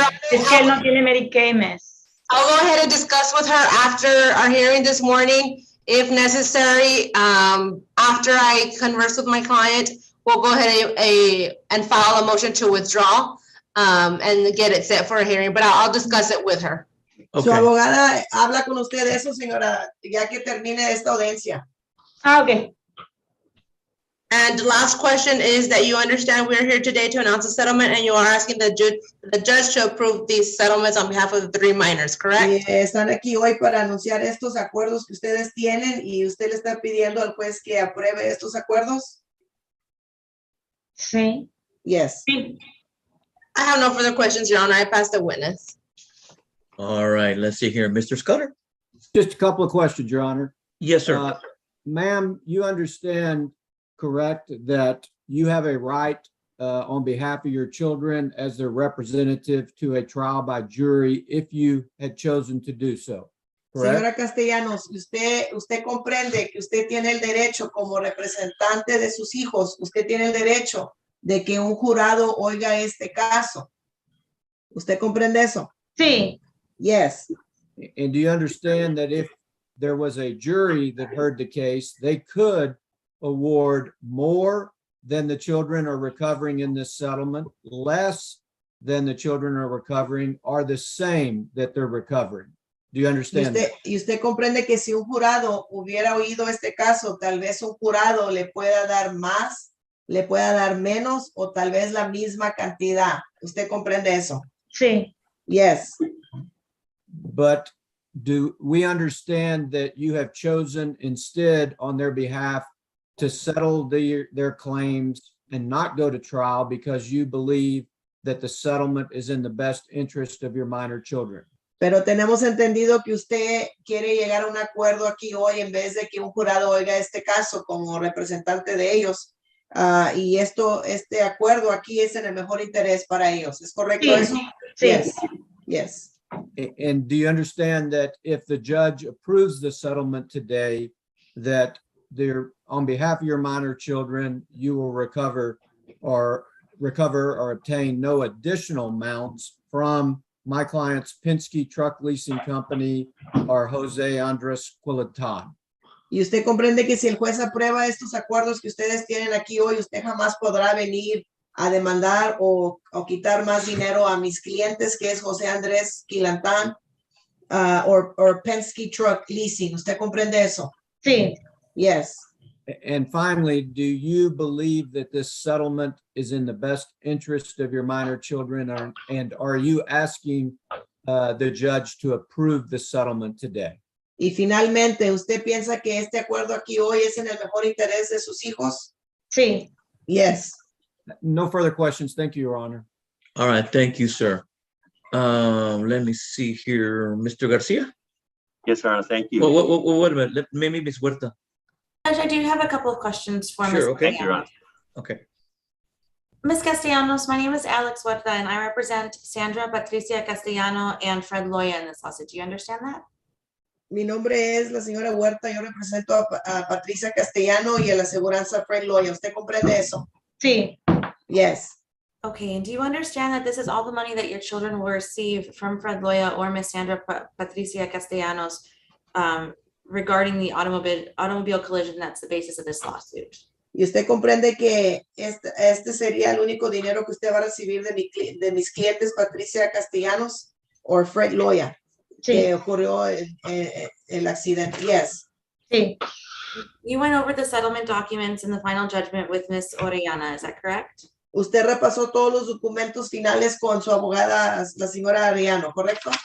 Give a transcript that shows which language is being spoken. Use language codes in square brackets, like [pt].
[es] Es que él no tiene Medicaid, miss. [en] I'll go ahead and discuss with her after our hearing this morning. If necessary, after I converse with my client, we'll go ahead and file a motion to withdraw and get it set for a hearing, but I'll discuss it with her. [es] Su [en] Okay. [es] abogada habla con usted de eso, señora, ya que termine esta audiencia. [en] Okay. And the last question is that you understand we're here today to announce a settlement and you are asking the judge to approve these settlements on behalf of the 3 minors, correct? [es] Y están aquí hoy para anunciar estos acuerdos que ustedes tienen y usted le está pidiendo al juez que apruebe estos acuerdos. Sí. [en] Yes. [es] Sí. [en] I have no further questions, Your Honor. I pass the witness. All right. Let's see here. Mr. Scudder? Just a couple of questions, Your Honor. Yes, sir. Ma'am, you understand, correct, that you have a right on behalf of your children as their representative to a trial by jury if you had chosen to do so, correct? [es] Señora Castellanos, usted comprende que usted tiene el derecho como representante de sus hijos, usted tiene el derecho de que un jurado oiga este caso. ¿Usted comprende eso? Sí. [en] Yes. And do you understand that if there was a jury that heard the case, they could award more than the children are recovering in this settlement, less than the children are recovering, or the same that they're recovering? Do you understand that? [es] Y usted comprende que si un jurado hubiera oído este caso, tal vez un jurado le pueda dar más, le pueda dar menos o tal vez la misma cantidad. ¿Usted comprende eso? Sí, [en] Yes. But do we understand that you have chosen instead on their behalf to settle their claims and not go to trial because you believe that the settlement is in the best interest of your minor children? [es] Pero tenemos entendido que usted quiere llegar a un acuerdo aquí hoy en vez de que un jurado oiga este caso como representante de ellos. Y este acuerdo aquí es en el mejor interés para ellos. ¿Es correcto Sí, eso? sí. [en] Yes. Yes. And do you understand that if the judge approves the settlement today, that on behalf of your minor children, you will recover or obtain no additional amounts from my client's Penske Truck Leasing Company or Jose Andres Quilitan? [es] Y usted comprende que si el juez aprueba estos acuerdos que ustedes tienen aquí hoy, usted jamás podrá venir a demandar o quitar más dinero a mis clientes, que es José Andrés Quilitan or Penske Truck Leasing. ¿Usted comprende eso? Sí, [en] Yes. And finally, do you believe that this settlement is in the best interest of your minor children, and are you asking the judge to approve the settlement today? [es] Y finalmente, ¿usted piensa que este acuerdo aquí hoy es en el mejor interés de sus hijos? sí. [en] Yes. No further questions. Thank you, Your Honor. All right, thank you, sir. Let me see here, Mr. Garcia. Yes, Your Honor, thank you. Wait a minute. Maybe Ms. Huerta. Judge, I do have a couple of questions for Ms. Sure, okay. Thank you, Your Honor. Okay. Ms. Castellanos, my name is Alex Huerta, and I represent Sandra Patricia Castellano and Fred Loya in this lawsuit. Do you understand that? [es] Mi nombre es la señora Huerta. Yo represento a Patricia Castellano y a la aseguranza Fred Loya. ¿Usted comprende eso? Sí, [en] Yes. Okay, and do you understand that this is all the money that your children will receive from Fred Loya or Ms. Sandra Patricia Castellanos regarding the automobile collision that's the basis of this lawsuit? [es] Y usted comprende que este sería el único dinero que usted va a recibir de mis clientes Patricia Castellanos o Fred Loya, que sí, ocurrió el accidente. [en] Yes. [es] sí, [en] You went over the settlement documents and the final judgment with Ms. Orellana, is that correct? [es] Usted repasó todos los documentos finales con su abogada, la señora Arellano, ¿correcto?